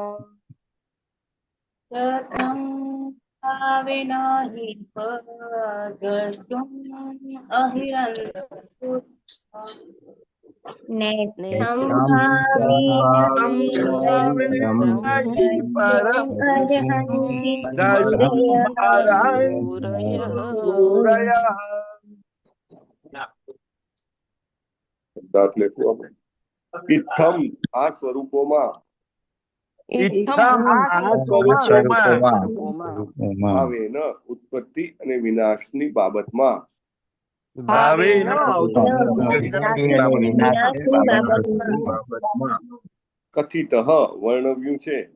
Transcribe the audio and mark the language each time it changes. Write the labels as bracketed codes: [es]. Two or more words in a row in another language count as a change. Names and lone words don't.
[sa] कथं भावेन हि द्रष्टुम् अहिरन्तु नेत्थं अर्हन्ति सूरयः [gu] શબ્દાર્થ લેશું આપણે. ઇત્થમ આ સ્વરૂપોમાં ભાવેન ઉત્પત્તિ અને વિનાશની બાબતમાં કથિત વર્ણવ્યું છે